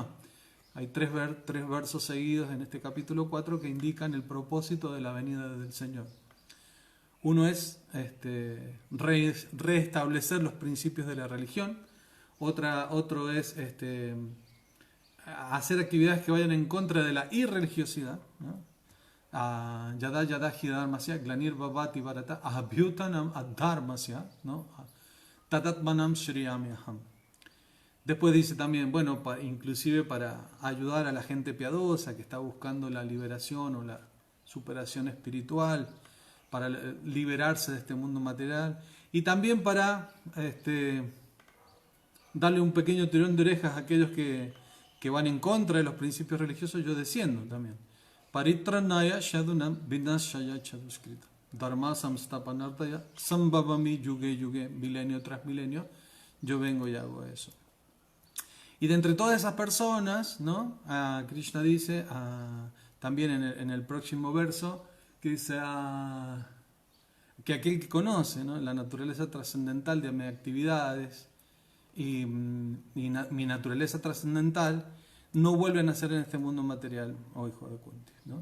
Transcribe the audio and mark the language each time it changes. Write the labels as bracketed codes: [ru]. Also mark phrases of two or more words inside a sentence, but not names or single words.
[es] Hay tres versos seguidos en este capítulo 4 que indican el propósito de la venida del Señor. Uno es restablecer los principios de la religión. Otro es hacer actividades que vayan en contra de la irreligiosidad, ¿no? [sa] Yada Yada Hidharmasya Glanir Bhavati Bharata Abhyutanam Adharmasya, ¿no? Tatatmanam Shriyamyaham. [es] Después dice también, bueno, inclusive para ayudar a la gente piadosa que está buscando la liberación o la superación espiritual, para liberarse de este mundo material, y también para darle un pequeño tirón de orejas a aquellos que van en contra de los principios religiosos. Yo desciendo también. [sa] Paritranaya Shadunam Vinashaya Chaduskrita Dharma Samstapanartaya Sambhavami Yuge Yuge, [es] milenio tras milenio, yo vengo y hago eso. Y de entre todas esas personas, ¿no? Krishna dice, también en el próximo verso, que dice que aquel que conoce, ¿no?, la naturaleza trascendental de mis actividades y mi naturaleza trascendental, no vuelve a nacer en este mundo material, oh hijo de Kunti, ¿no?